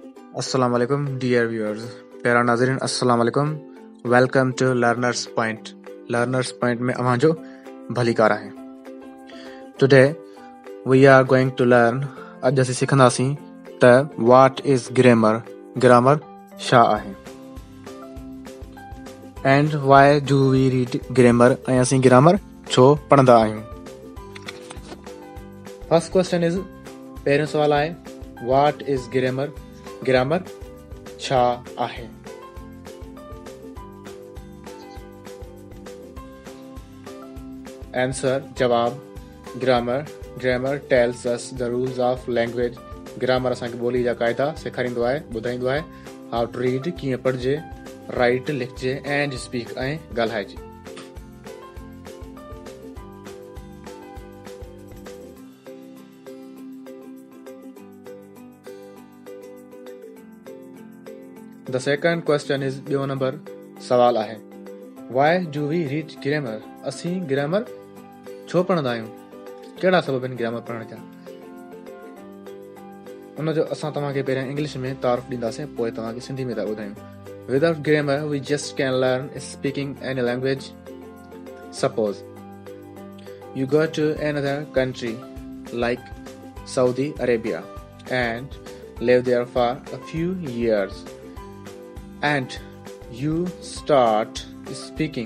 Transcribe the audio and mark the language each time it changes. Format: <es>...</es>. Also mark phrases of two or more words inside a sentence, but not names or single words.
<ar>السلام عليكم</ar> <en>dear viewers,</en> <sd>प्यारा नाज़रीन</sd> <ar>السلام عليكم.</ar> <en>welcome to</en> <sd>लर्नर्स पॉइंट। लर्नर्स पॉइंट में अवांजो भलीकार है।</sd> <en>today we are going to learn,</en> <sd>अज असीं सिखंदासीं त</sd> <en>what is grammar,</en> <sd>ग्रामर छा आहे,</sd> <en>and why do we read grammar,</en> <sd>ऐं असीं ग्रामर छो पढ़ंदा आहियूं।</sd> <en>first question is,</en> <sd>पहिरियों सवाल आहे</sd> <en>what is grammar,</en> <sd>ग्रामर छा आहे।</sd> <en>आंसर, जवाब, grammar, grammar tells us the rules of language.</en> <sd>ग्रामर असांखे ॿोली जा क़ाइदा सेखारींदो आहे, ॿुधाईंदो आहे</sd> <en>how to read,</en> <sd>कीअं पढ़जे, राइट लिखजे,</sd> <en>and speak</en> <sd>ऐं ॻाल्हाइजे।</sd> <en>The second question is,</en> <sd>ॿियो नंबर सवाल आहे</sd> <en>why do we read grammar,</en> <sd>असीं ग्रामर छो पढ़ंदा आहियूं, कहिड़ा सबब आहिनि ग्रामर पढ़ण जा। उनजो असां तव्हांखे पहिरियां इंग्लिश में तारुफ़ ॾींदासीं, पोइ तव्हांखे सिंधी में था ॿुधायूं।</sd> <en>Without grammar we just can learn speaking any language. Suppose you go to another country like Saudi Arabia and live there for a few years, and you start speaking.</en>